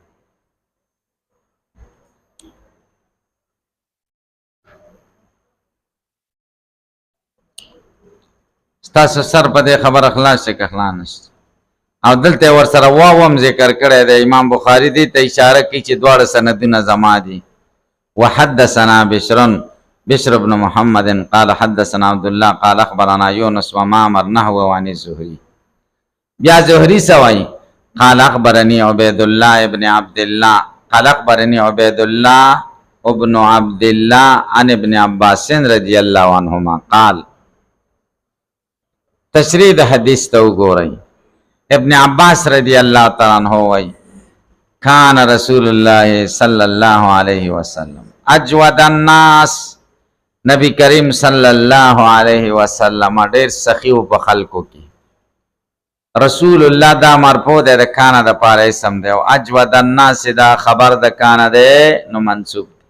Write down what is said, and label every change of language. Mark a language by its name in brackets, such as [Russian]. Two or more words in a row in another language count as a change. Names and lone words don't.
[Pashto] ستاسو سر په دې خبره خلاص شي که خلاص نشته او دلته ورسره واو هم ذکر کړی دی امام بخاري دې ته اشاره کوي چې دواړه سندونه زما دي [Arabic] وحدثنا بشر بن محمد قال حدثنا عبد الله قال اخبرنا يونس ومعمر نحوه عن الزهري بیا زهري سوای قال اخبرني عبيد الله ابن عبد الله قال اخبرني عبيد الله ابن عبد الله عن ابن عباس رضي الله عنهما قال [Pashto] تشریح حدیث تو وګورئ [Arabic] ابن عباس رضی الله تعالی عنہ [Pashto] وای [Arabic] کان رسول الله صلی الله علیه وسلم اجود الناس [Pashto] نبی کریم [Arabic] صلی الله علیه وسلم [Pashto] ډیر سخی په خلکو کې [Arabic] رسول الله [Pashto] دا مرفوع ده د کان د پاره اسم ده او [Arabic] اجود الناس [Pashto] دا خبر د کان ده نو منصوب.